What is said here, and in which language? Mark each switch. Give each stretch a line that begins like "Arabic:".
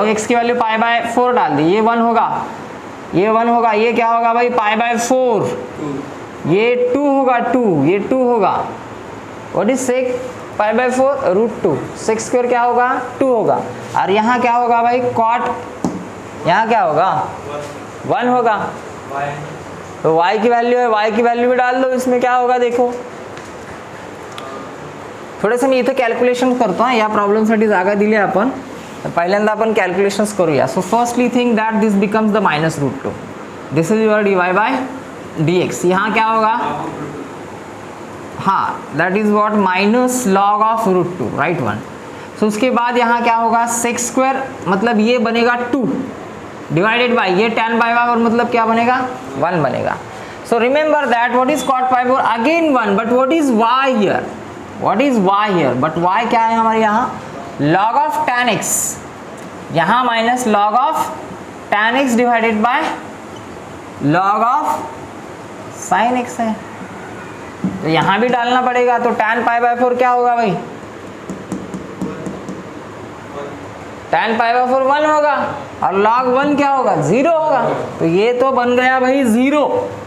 Hindi: और x की value pi by 4 डाल दी, ये 1 होगा, ये 1 होगा, ये क्या होगा भाई, पाई बाय 4, ये 2 होगा, 2 ये 2 होगा, what is sec pi by 4 root 2, sec square क्या होगा 2 होगा, और यहाँ क्या होगा भाई कॉट, यहाँ क्या होगा 1 होगा, तो y की वैल्यू है, y की वैल्यू भी डाल दो, इसमें क्या होगा देखो।
Marathi: थोडेसे मी इथे कॅल्क्युलेशन करतो हां, या प्रॉब्लेमसाठी जागा दिली आपण, पहिल्यांदा आपण कॅल्क्युलेशन्स करूया।
English: So firstly think that this becomes the minus root 2, this is your dy by dx, यहाँ क्या होगा, हाँ that is what minus log of root 2, right 1।
Hindi: सो उसके बाद यहाँ क्या होगा सेक स्क्वायर, मतलब ये बनेगा 2 डिवाइडेड बाय ये tan बाय और मतलब क्या बनेगा 1 बनेगा।
English: so remember that what is cot pi 4 again 1, but what is y here,
Hindi: what is y here, but y क्या है हमारे यहाँ log ऑफ tan x, यहाँ minus log of tan x divided by log of sin x है, तो यहाँ भी डालना पड़ेगा, तो tan पाई बाय 4 क्या होगा भाई, tan पाई बाय 4 1 होगा, और log 1 क्या होगा 0 होगा, तो ये तो बन गया भाई 0।